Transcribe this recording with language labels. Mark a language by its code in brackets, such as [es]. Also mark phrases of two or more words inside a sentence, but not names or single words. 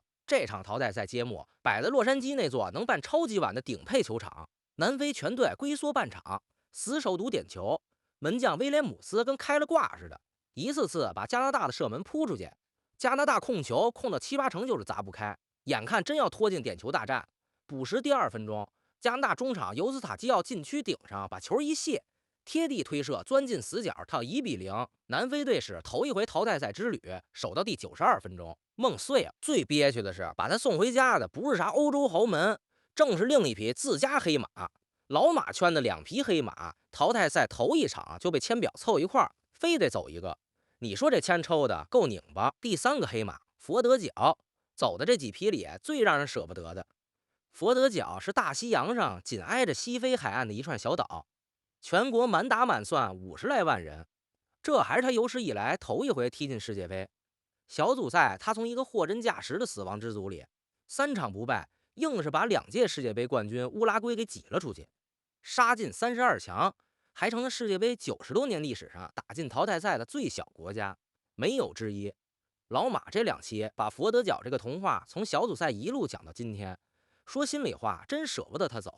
[zh] 這場淘汰賽揭幕擺在洛杉磯那座能辦超級碗的頂配球場，南非全隊龜縮半場，死守賭點球，門將威廉姆斯跟開了掛似的，一次次把加拿大的射門撲出去，加拿大控球控到7-8成就是砸不開，眼看真要拖進點球大戰。補時第2分鐘，加拿大中場尤斯塔基奧禁區頂上把球一卸，貼地推射鑽進死角，套1-0。南非隊史頭一回淘汰賽之旅守到第92分鐘，夢碎了。最憋屈的是，把他送回家的不是啥歐洲豪門，正是另一匹自家黑馬。老馬圈的2匹黑馬，淘汰賽頭一場就被簽表湊一塊兒，非得走一個。你說這簽抽的夠擰巴。第3個黑馬佛得角，走的這幾匹裡最讓人捨不得的。佛得角是大西洋上緊挨着西非海岸的一串小島，全國滿打滿算50來萬人，這還是他有史以來頭一回踢進世界杯。小組賽他從一個貨真價實的死亡之組裡3場不敗，硬是把2届世界杯冠軍烏拉圭給擠了出去，杀進32强，還成了世界杯90多年歷史上打进淘汰赛的最小国家，没有之一。老馬这2期把佛得角这个童話從小組賽一路講到今天，說心裡話，真捨不得他走。